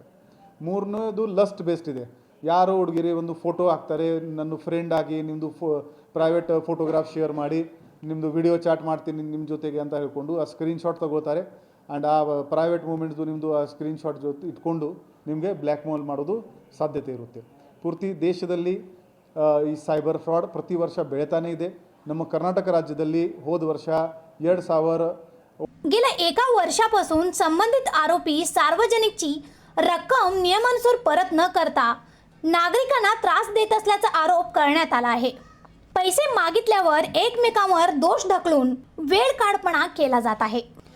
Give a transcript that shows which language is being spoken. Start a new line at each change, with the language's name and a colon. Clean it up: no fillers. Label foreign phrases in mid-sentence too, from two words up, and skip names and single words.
Kannada: ಮೂರನೇದು
English: lust based
Kannada: ಇದೆ, ಯಾರೋ ಹುಡುಗಿರಿ ಒಂದು ಫೋಟೋ ಹಾಕ್ತಾರೆ ನನ್ನ ಫ್ರೆಂಡ್ ಆಗಿ, ನಿಮ್ಮದು
English: private photograph share
Kannada: ಮಾಡಿ, ನಿಮ್ಮದು
English: video chat
Kannada: ಮಾಡ್ತೀನಿ ನಿಮ್ಮ ಜೊತೆಗೆ ಅಂತ ಹೇಳ್ಕೊಂಡು ಆ ಸ್ಕ್ರೀನ್ಶಾಟ್ ತಗೋತಾರೆ ಆ್ಯಂಡ್ ಆ
English: private moment
Kannada: ನಿಮ್ಮದು ಆ ಸ್ಕ್ರೀನ್ಶಾಟ್ ಜೊತೆ ಇಟ್ಕೊಂಡು ನಿಮಗೆ
English: black mail
Kannada: ಮಾಡೋದು ಸಾಧ್ಯತೆ ಇರುತ್ತೆ। ಪೂರ್ತಿ ದೇಶದಲ್ಲಿ ಈ
English: cyber fraud
Kannada: ಪ್ರತಿ ವರ್ಷ ಬೆಳೀತಾನೇ ಇದೆ। ನಮ್ಮ ಕರ್ನಾಟಕ राज्याದಲ್ಲಿ ಹೋದ ವರ್ಷ 2000
Marathi: गेल्या 1 वर्षापासून संबंधित आरोपी सार्वजनिकची रक्कम नियमानुसार परत न करता नागरिकांना त्रास देत असल्याचा आरोप करण्यात आला आहे। पैसे मागितल्यावर एकमेकांवर दोष ढकलून वेळ काढपणा केला जात आहे।